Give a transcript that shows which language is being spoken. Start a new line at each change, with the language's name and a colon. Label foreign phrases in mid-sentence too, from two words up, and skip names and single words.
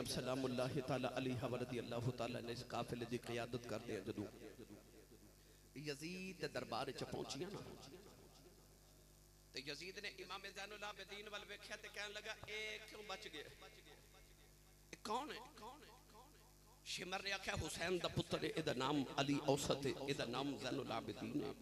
Arabic: سلام الله تعالى عليها ورضي الله تعالى
Punjabi: نے اس قافلے دی قیادت کردے جدوں یزید دے دربار چ پہنچیاں نا تے یزید نے امام زین العابدین ول ویکھیا تے کہن لگا اے کیوں بچ گئے کون ہے? شمر نے آکھیا حسین دا پتر ہے ایہدا ناں علی اوسط ہے ایہدا ناں زین العابدین ہے.